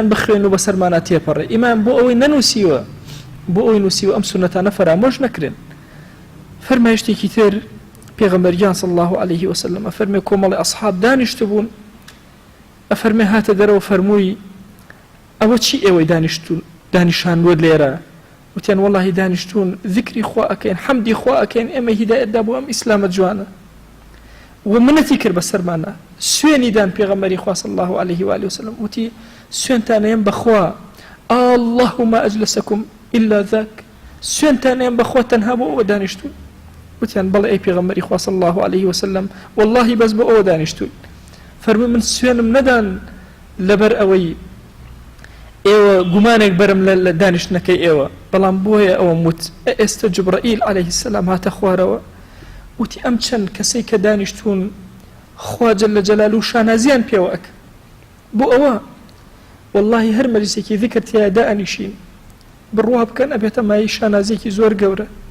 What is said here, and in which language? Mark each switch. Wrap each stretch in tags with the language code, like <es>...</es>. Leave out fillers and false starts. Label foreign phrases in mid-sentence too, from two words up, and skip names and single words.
<ckb>بخوێن و بەسەرمانە تێپەڕێ ئیمان بۆ ئەوەی نەنووسیوە بۆ ئەوەی نووسیوە ئەم سونەتانە فەرامۆش نەکرێن فەرمایشتێکی تر پێغەمبەریان</ckb> <ar>صلی الله عليه وسلم</ar> <ckb>ئەفەرمێ کۆمەڵی ئەصحاب دانیشتە بوون ئەفەرمێ هاتە دەرەوە فەرمووی ئەوە چی ئێوەی دانیشانوە لێرە وتیان واللهی دانیشتون ذکری خوا ئەکەین حەمدی خوا ئەکەین ئێمە هیدایەتدا بۆ ئەم ئیسلامە جوانە و منەتی کرد بەسەرمانە سوێنی دان پێغەمبەری خوا</ckb> <ar>صلی الله عليه وآله وسلم</ar> <ckb>وتی سوێنتانەیەم بەخوا</ckb> <ar>اللهم أجلسكم إلا ذاك</ar> <ckb>سوێنتانەیەم بەخوا تەنها بۆ ئەوە دانیشتون وتیان بەڵێ ئەی پێغەمبەری خوا</ckb> <ar>صلی الله عليه وسلم</ar> <ckb>واللهی بەس بۆ ئەوە دانیشتون فەرمووی من سوێنم نەدان لەبەر ئەوەی ئێوە گومانێک بەرم لە دانیشتنەکەی ئێوە بەڵام بۆیە ئەوە موت ئێستا جوبرائیل</ckb> <ar>عليه السلام</ar> <ckb>هاتە خوارەوە وتی ئەم چەند کەسەی کە دانیشتون خوا</ckb> <ar>جەل جەلالوهو</ar> <ckb>شانازیان پێوە ئەکە بۆ ئەوە واللهی هەر مەجلیسێکی ذیکر تیایە دائەنیشین بڕوا بکەن ئەبێتە مای شانازیێکی زۆر گەورە</ckb>